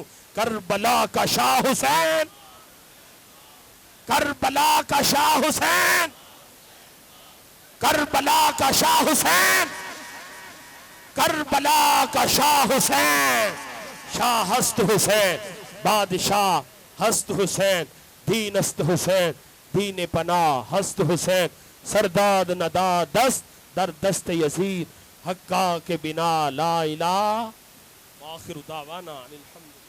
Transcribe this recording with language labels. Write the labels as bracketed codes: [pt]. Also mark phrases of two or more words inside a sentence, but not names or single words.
[ur] کربلا کا شاہ حسین، کربلا کا شاہ حسین، کربلا کا شاہ حسین، کربلا کا شاہ حسین، [fa] شاہ ہست حسین، بادشاہ ہست حسین، دین است حسین، دین پناہ ہست حسین، سرداد ندا دست در دست یزید، حقا کے بنا لا الہ. [ar] آخر دعوانا الحمد